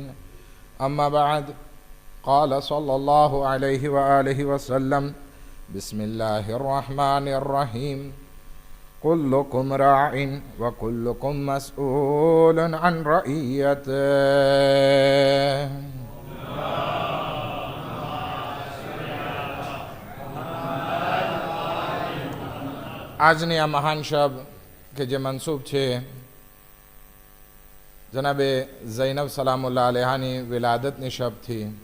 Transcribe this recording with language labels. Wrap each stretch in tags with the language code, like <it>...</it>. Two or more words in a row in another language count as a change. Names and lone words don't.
<ar>أما بعد، قال صلى الله عليه وآله وسلم: بسم الله الرحمن الرحيم. كلكم راع وكلكم مسؤول عن رعيته.</ar> <gu>આજની આ મહાન શબ કે જે મનસૂબ છે જનાબે ઝૈનબ</gu> <ar>سلام الله عليهاની</ar> <gu>વિલાદતની શબથી.</gu>